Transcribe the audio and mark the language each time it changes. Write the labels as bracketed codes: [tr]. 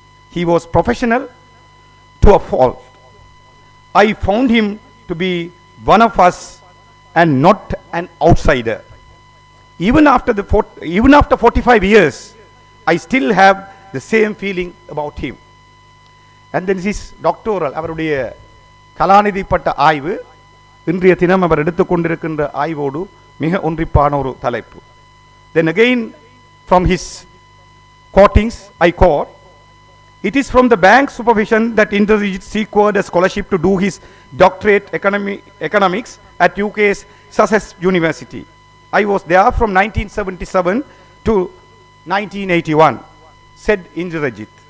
[en] He was professional to a fault. I found him to be one of us and not an outsider. Even after 45 years, I still have the same feeling about him. And then this is doctoral, [ta] அவருடைய கலாநிதிப்பட்ட ஆய்வு இன்றைய தினம் அவர் எடுத்துக்கொண்டிருக்கின்ற ஆய்வோடு மிக ஒன்றிப்பான ஒரு தலைப்பு. [en] Then again from his quotings I quote, "It is from the bank supervision that Indrajit secured a scholarship to do his doctorate economics at UK's Sussex University. I was there from 1977 to 1981, said Indrajit."